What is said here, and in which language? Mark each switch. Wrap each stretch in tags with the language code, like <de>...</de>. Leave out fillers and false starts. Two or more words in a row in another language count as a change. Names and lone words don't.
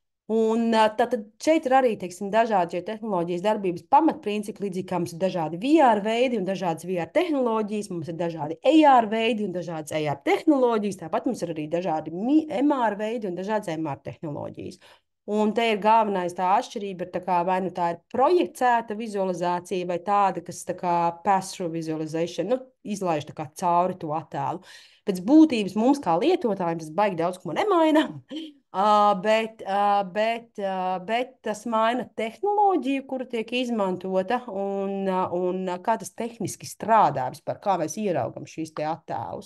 <lv>Un tātad šeit ir arī, teiksim, dažādi šie tehnoloģijas darbības pamatprincipi, līdzīgi kā mums ir dažādi VR veidi un dažādas VR tehnoloģijas, mums ir dažādi AR veidi un dažādas AR tehnoloģijas, tāpat mums ir arī dažādi MR veidi un dažādas MR tehnoloģijas. Un te ir galvenais tā atšķirība, ir tā kā vai nu tā ir projicēta vizualizācija vai tāda, kas tā kā</lv> <en>pass-through visualization,</en> <lv>nu, izlaiž tā kā cauri to attēlu. Pēc būtības mums kā lietotājiem tas baigi daudz ko nemaina. Bet tas maina tehnoloģiju, kura tiek izmantota, un kā tas tehniski strādā vispār, kā mēs ieraugam šīs te attēlus.</lv>